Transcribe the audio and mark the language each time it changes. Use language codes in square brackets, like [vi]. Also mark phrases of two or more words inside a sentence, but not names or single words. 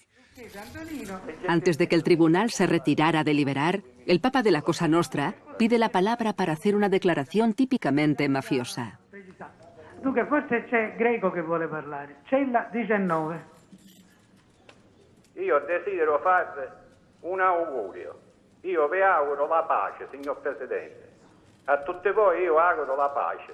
[es] Antes de que el tribunal se retirara a deliberar, el Papa de la Cosa Nostra pide la palabra para hacer una [it] declarazione tipicamente mafiosa. Dunque, forse c'è Greco che vuole parlare. Cella 19. Io desidero farvi un augurio. Io vi auguro la pace, signor Presidente. A tutti voi io auguro la pace.